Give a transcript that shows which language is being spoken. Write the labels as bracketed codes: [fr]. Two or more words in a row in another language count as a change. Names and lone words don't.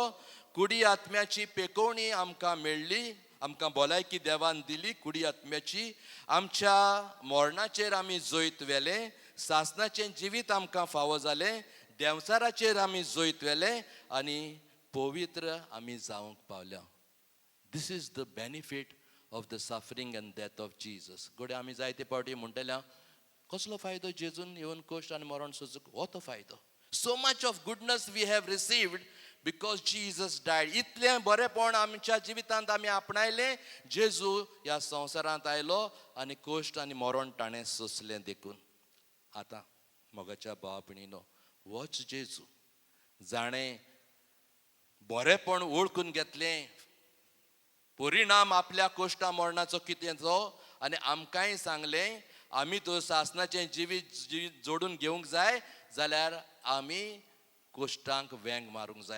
[kok] कुडी आत्म्याची पेकोवणी आमकां मेळ्ळी, आमकां भलायकी देवान दिली कुडी आत्म्याची. आमच्या मरणाचेर आमी जैत व्हेलें, सासणाचें जिवीत आमकां फावो जालें, देंवचाराचेर आमी जैत व्हेलें आनी पवित्र आमी जावंक पावल्या. [en] This is the benefit of the suffering and death of Jesus. [kok] गोडे आमी जायते पावटी म्हणटल्या कसलो फायदो जेजून येवन कोश्ट आनी मरण सोंसूंक. हो तो फायदो. [en] So much of goodness we have received because Jesus died. [kok] इतलें बरेंपण आमच्या जिवितांत आमी आपणायलें. जेजू ह्या संवसारांत आयलो आनी कोश्ट आनी मरण ताणें सोंसलें देखून. आतां मोगाच्या भावा भयणीनो, होच जेजू जाणें बरेंपण वळखून घेतलें, परिणाम आपल्या कोश्टा मरणाचो कितेंचो, आनी आमकांय सांगलें आमी तो सासणाचें जिवीत जोडून घेवंक जाय जाल्यार आमी कोश्टांक वेंग मारूंक जाय.